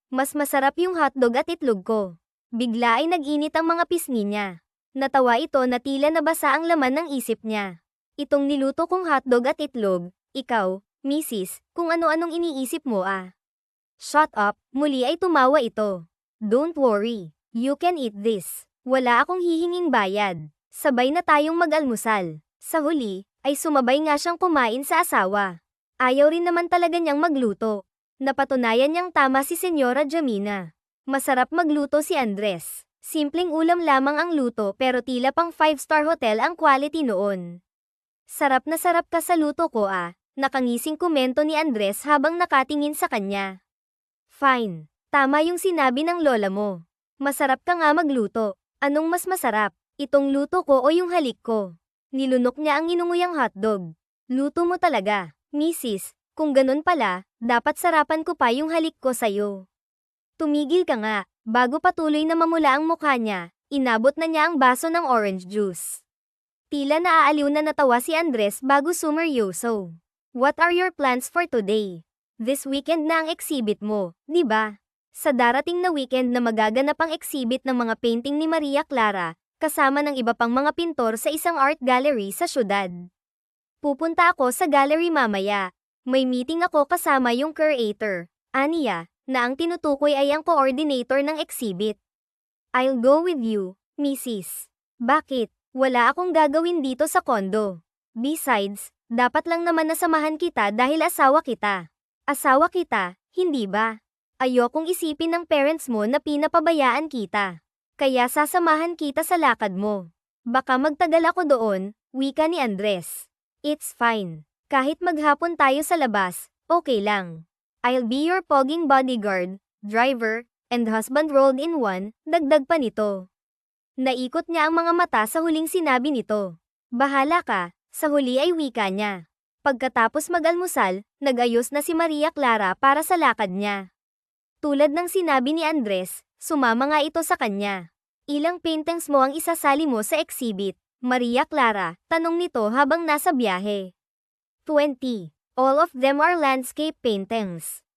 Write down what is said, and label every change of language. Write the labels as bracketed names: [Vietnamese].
[Filipino] Mas masarap yung hotdog at itlog ko. Bigla ay nag-init ang mga pisngi niya. Natawa ito na tila nabasa ang laman ng isip niya. Itong niluto kong hotdog at itlog, ikaw, Mrs., kung ano-anong iniisip mo ah. [English] Shut up, [Filipino] muli ay tumawa ito. [English] Don't worry, you can eat this. [Filipino] Wala akong hihinging bayad. Sabay na tayong mag-almusal. Sa huli, ay sumabay nga siyang kumain sa asawa. Ayaw rin naman talaga niyang magluto. Napatunayan niyang tama si Senyora Jamina. Masarap magluto si Andres. Simpleng ulam lamang ang luto pero tila pang 5-star hotel ang quality noon. Sarap na sarap ka sa luto ko ah, nakangising komento ni Andres habang nakatingin sa kanya. Fine, tama yung sinabi ng lola mo. Masarap ka nga magluto. Anong mas masarap, itong luto ko o yung halik ko? Nilunok niya ang inunguyang hotdog. Luto mo talaga. Mrs., kung ganun pala, dapat sarapan ko pa yung halik ko sa'yo. Tumigil ka nga, bago patuloy na mamula ang mukha niya, inabot na niya ang baso ng orange juice. Tila naaaliw na natawa si Andres bago sumeryoso. [English] What are your plans for today? This weekend [Filipino] na ang exhibit mo, di ba? Sa darating na weekend na magaganap ang exhibit ng mga painting ni Maria Clara, kasama ng iba pang mga pintor sa isang art gallery sa syudad. Pupunta ako sa gallery mamaya. May meeting ako kasama yung curator, Ania, na ang tinutukoy ay ang coordinator ng exhibit. [English] I'll go with you, [Filipino] Mrs. Bakit? Wala akong gagawin dito sa kondo. Besides, dapat lang naman nasamahan kita dahil asawa kita. Asawa kita, hindi ba? Ayokong isipin ng parents mo na pinapabayaan kita. Kaya sasamahan kita sa lakad mo. Baka magtagal ako doon, wika ni Andres. [English] It's fine. [Filipino] Kahit maghapon tayo sa labas, okay lang. [English] I'll be your poging bodyguard, driver, and husband rolled in one, [Filipino] dagdag pa nito. Naikot niya ang mga mata sa huling sinabi nito. Bahala ka, sa huli ay wika niya. Pagkatapos mag-almusal, nag-ayos na si Maria Clara para sa lakad niya. Tulad ng sinabi ni Andres, sumama nga ito sa kanya. Ilang paintings mo ang isasali mo sa exhibit, Maria Clara? Tanong nito habang nasa biyahe. 20. [English] All of them are landscape paintings.